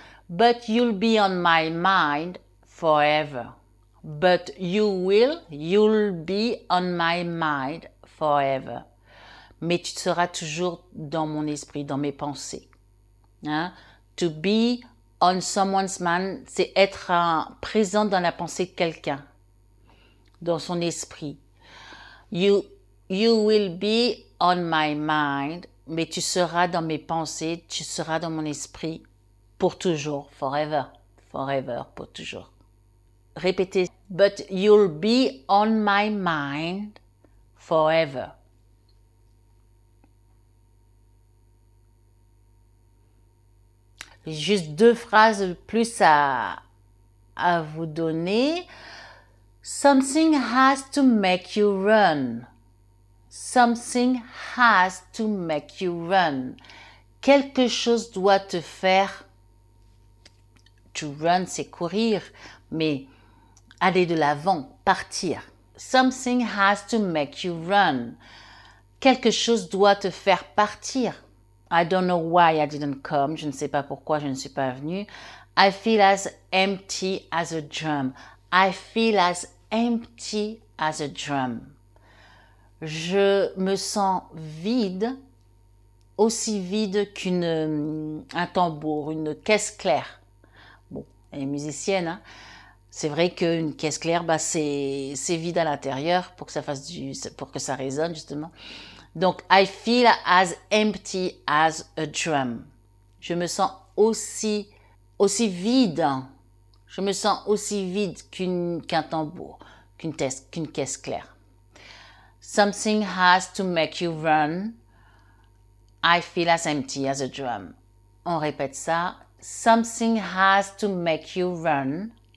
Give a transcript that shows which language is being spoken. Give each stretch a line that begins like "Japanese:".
English: But you'll be on my mind forever. But you'll be on my mind forever.
French: Mais tu seras toujours dans mon esprit, dans mes pensées. Hein?
English: To be on someone's mind,
French: c'est être présent dans la pensée de quelqu'un, dans son esprit.
English: You will be on my mind,
French: mais tu seras dans mes pensées, tu seras dans mon esprit pour toujours, forever, forever, pour toujours. Répétez,
English: but you'll be on my mind forever.
French: Juste 2 phrases de plus à vous donner.
English: Something has to make you run. Something has to make you run.
French: Quelque chose doit te faire... To run, c'est courir, mais aller de l'avant, partir.
English: Something has to make you run.
French: Quelque chose doit te faire partir.
English: I don't know why I didn't come.
French: Je ne sais pas pourquoi je ne suis pas venue.
English: I feel as empty as a drum. I feel as empty as a drum.
French: Je me sens vide, aussi vide qu'un tambour, une caisse claire. Bon, elle est musicienne, hein. C'est vrai qu'une caisse claire, bah, c'est vide à l'intérieur pour que ça fasse pour que ça résonne justement.
English: Donc, I feel as empty as a drum.
French: Je me sens aussi vide. Je me sens aussi vide qu'un tambour, qu'une caisse claire.
English: Something has to make you run. I feel as empty as a drum.
French: On répète ça.
English: Something has to make you run.